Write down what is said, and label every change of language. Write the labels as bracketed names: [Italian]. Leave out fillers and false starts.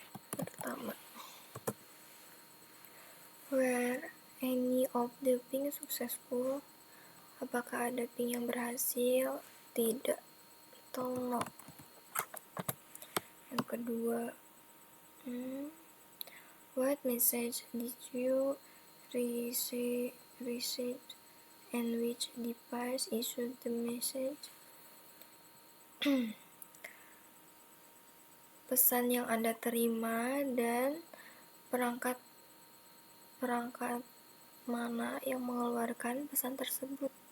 [Indonesian] Pertama, [English] were any of the ping successful? [Indonesian] Apakah ada ping yang berhasil? Tidak atau no. Yang kedua, [English] what message did you receive and which device issued the message? [Indonesian] Pesan yang Anda terima dan perangkat mana yang mengeluarkan pesan tersebut.